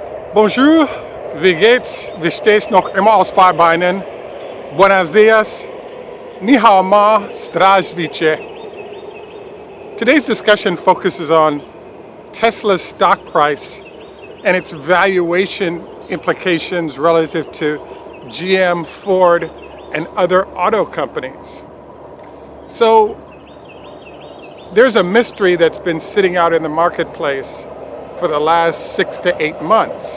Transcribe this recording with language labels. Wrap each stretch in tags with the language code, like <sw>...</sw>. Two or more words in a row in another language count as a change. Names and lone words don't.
<de>Bonjour, wie geht's? Wie steht's noch immer aus Fahrbeinen?</de> <es>Buenos dias,</es> <zh>你好吗, zdravstvuyte.</zh> <en>Today's discussion focuses on Tesla's stock price and its valuation implications relative to GM, Ford, and other auto companies. So there's a mystery that's been sitting out in the marketplace for the last 6 to 8 months.</en>